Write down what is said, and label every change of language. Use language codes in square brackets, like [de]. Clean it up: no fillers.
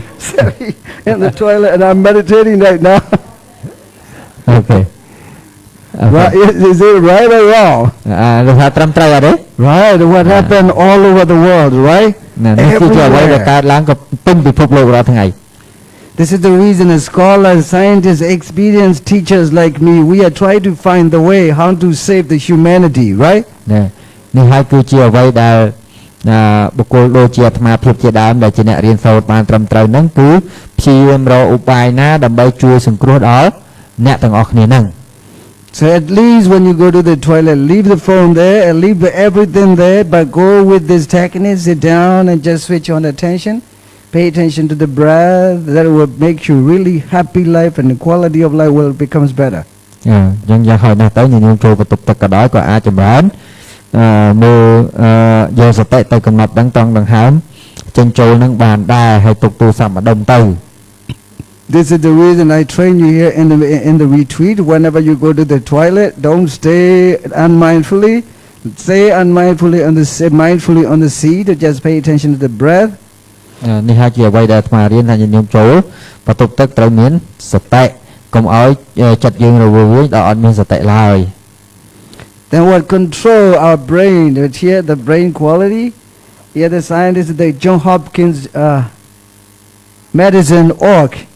[en] Selfie in the toilet and I'm meditating right now. Okay. Right, is it right or wrong? [km] លោកថាត្រឹមត្រូវអត់ទេ [en] Right, what happened all over the world, right? [km] នេះគឺជាអ្វីដែលកើតឡើងក៏ពេញពិភពលោករាល់ថ្ងៃ [en] This is the reason as scholars, scientists, experienced teachers like me, we are trying to find the way how to save the humanity, right? [km] នេះហើយគឺជាអ្វីដែលបុគ្គលដូចជាអាត្មាភាពជាដើមដែលជាអ្នករៀនសូត្របានត្រឹមត្រូវហ្នឹងគឺព្យាយាមរកឧបាយណាដើម្បីជួយសង្គ្រោះដល់អ្នកទាំងអស់គ្នាហ្នឹង [en] So at least when you go to the toilet, leave the phone there and leave everything there, but go with this technique, sit down and just switch on attention. Pay attention to the breath. That will make you really happy life and the quality of life will becomes better. [km] អញ្ចឹងយ៉ាងហោចណាស់ទៅញញចូលបន្ទប់ទឹកក៏ដោយក៏អាចចម្រើនមើលយកសតិទៅកំណត់ដឹងត្រង់ដង្ហើមចេញចូលនឹងបានដែរហើយទុកទូរស័ព្ទម្ដុំទៅ [en] This is the reason I train you here in the retreat. Whenever you go to the toilet, don't stay unmindfully. Stay mindfully on the seat. Just pay attention to the breath. [km] នេះហើយជាអ្វីដែលអាត្មារៀនថាញញចូលបន្ទប់ទឹកត្រូវមានសតិកុំឲ្យចិត្តយើងរវើយដល់អត់មានសតិឡើយ [en] Then what control our brain? Here the brain quality. Here the scientist, the John Hopkins medicine org.